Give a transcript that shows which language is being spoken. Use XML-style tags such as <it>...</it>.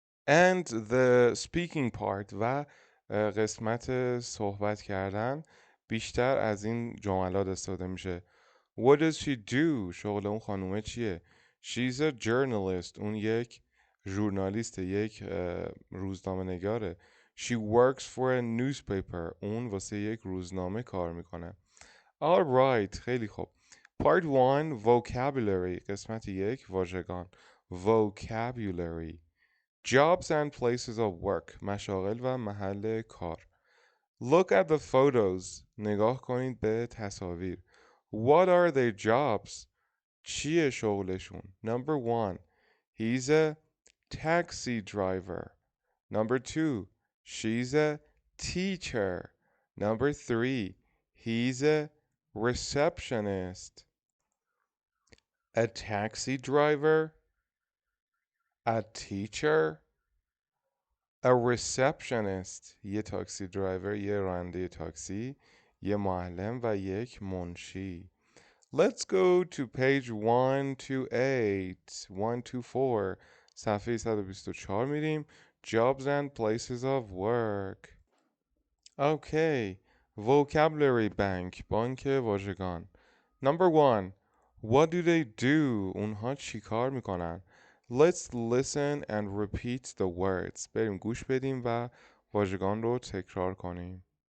<en>and the speaking part</en> <fa>و قسمت صحبت کردن بیشتر از این جملات استفاده میشه</fa> <en>What does she do؟</en> <fa>شغل اون خانومه چیه؟</fa> <en>She's a journalist.</en> <fa>اون یک ژورنالیسته، یک روزنامه نگاره.</fa> <en>She works for a newspaper.</en> <fa>اون واسه یک روزنامه کار میکنه. Alright، خیلی خوب.</fa> <en>Part 1 Vocabulary.</en> <fa>قسمت یک واژگان.</fa> <en>Vocabulary. Jobs and places of work.</en> <fa>مشاغل و محل کار.</fa> <en>Look at the photos.</en> <fa>نگاه کنید به تصاویر.</fa> <en>What are their jobs?</en> <fa>چیه شغلشون؟</fa> <en>Number one, he's a taxi driver. Number two, she's a teacher. Number three, he's a receptionist. A taxi driver, a teacher, a receptionist.</en> <fa>یه تاکسی درایور، یه راننده تاکسی، یه معلم و یک منشی.</fa> <en>Let's go to page 128, 124.</en> <fa>صفحه 124 میریم.</fa> <en>Jobs and places of work. Okay. Vocabulary bank.</en> <fa>بانک واژگان.</fa> <en>Number one. What do they do?</en> <fa>اونها چی کار میکنن؟</fa> <en>Let's listen and repeat the words.</en> <fa>بریم گوش بدیم و واژگان رو تکرار کنیم.</fa>